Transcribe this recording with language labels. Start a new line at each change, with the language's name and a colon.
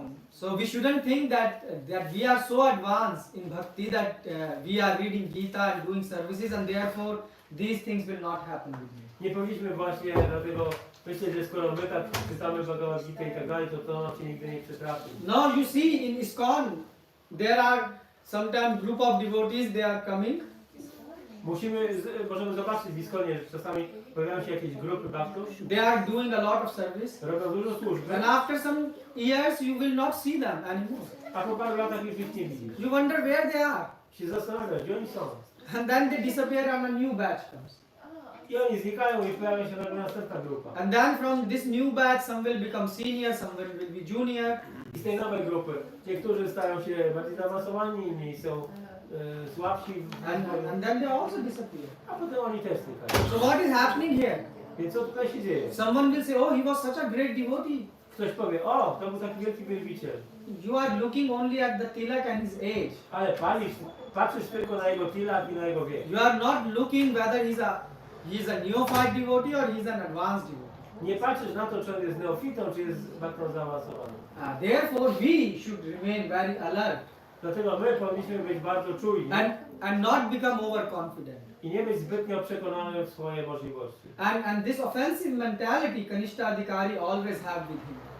English: So we shouldn't think that we are so advanced in bhakti that we are reading Gita and doing services and therefore these things will not happen with me.
Polish: Nie powinniśmy właśnie dlatego myśleć, że skoro my tak czytamy Bhagavad Gita i tak dalej, to nam się nigdy nie przytrafi.
English: No, you see in ISKCON, there are sometimes group of devotees, they are coming.
Polish: Możemy zobaczyć w ISKCONie, że czasami pojawiają się jakieś grupy bhaktów,
English: They are doing a lot of service.
Polish: robią dużo służby,
English: And after some years, you will not see them anymore.
Polish: a po paru latach już ich nie widzisz.
English: You wonder where they are.
Polish: Się zastanawiasz, gdzie oni są.
English: And then they disappear and a new batch comes.
Polish: I oni znikają i pojawia się nagle następna grupa.
English: And then from this new batch, some will become senior, some will be junior.
Polish: I z tej nowej grupy niektórzy stają się bardziej zaawansowani, inni są słabsi,
English: And then they also disappear.
Polish: a potem oni też znikają.
English: So what is happening here?
Polish: Więc co tutaj się dzieje?
English: Someone will say, oh, he was such a great devotee.
Polish: Ktoś powie, o, to był taki wielki wielbiciel.
English: You are looking only at the tilak and his age.
Polish: Ale patrzysz tylko na jego tilak i na jego wiek.
English: You are not looking whether he is a neophyte devotee or he is an advanced devotee.
Polish: Nie patrzysz na to, czy on jest neofitą, czy jest bardzo zaawansowany.
English: Therefore, we should remain very alert
Polish: Dlatego my powinniśmy być bardzo czujni
English: and not become overconfident.
Polish: i nie być zbytnio przekonani w swoje możliwości.
English: And this offensive mentality Kanishta Adhikari always have with him.